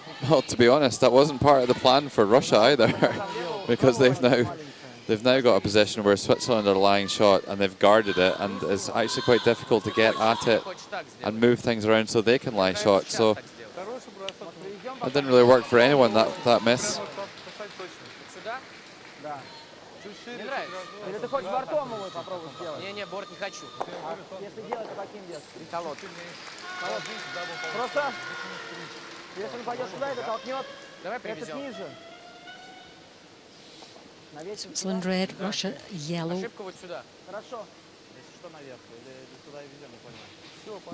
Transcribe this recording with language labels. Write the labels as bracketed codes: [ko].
[en] Well, to be honest, that wasn't part of the plan for Russia either, because they've now got a position where Switzerland are lying shot and they've guarded it, and it's actually quite difficult to get at it and move things around so they can lie shot. So that didn't really work for anyone, that miss. [ru] Не нравится. Или ты хочешь бортом его попробовать сделать? Не, борт не хочу. Если делать, то каким вес? Колод. Просто, если он пойдет сюда, это толкнет. Давай привезем. Ниже. [en] Switzerland red, Russia yellow. [ru] Ошибка вот сюда. Хорошо. Если что, наверх. Или сюда и везем, не понимаю.